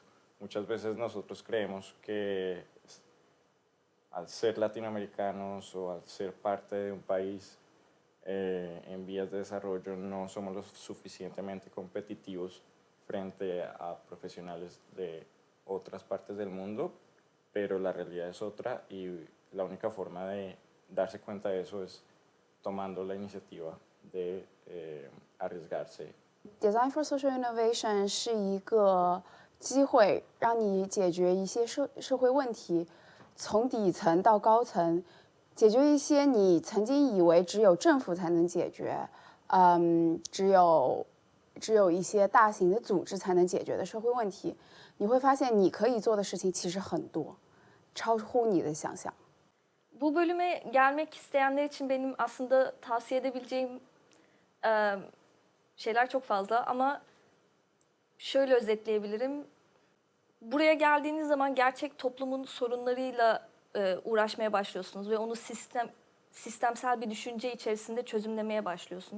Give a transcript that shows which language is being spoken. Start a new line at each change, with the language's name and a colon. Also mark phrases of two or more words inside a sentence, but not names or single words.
Spanish: Muchas veces nosotros creemos que al ser latinoamericanos o al ser parte de un país en vías de desarrollo no somos lo suficientemente competitivos frente a profesionales de otras partes del mundo, pero la realidad es otra y la única forma de darse cuenta de eso es tomando la iniciativa de arriesgarse.
Chinese: Design for Social Innovation 是一个机会，让你解决一些社会问题，从底层到高层，解决一些你曾经以为只有政府才能解决，只有一些大型的组织才能解决的社会问题。你会发现你可以做的事情其实很多，超乎你的想象。
Turkish: Bu bölüme gelmek isteyenler için benim aslında tavsiye edebileceğim şeyler çok fazla ama şöyle özetleyebilirim. Buraya geldiğiniz zaman gerçek toplumun sorunlarıyla uğraşmaya başlıyorsunuz ve onu sistemsel bir düşünce içerisinde çözümlemeye başlıyorsunuz.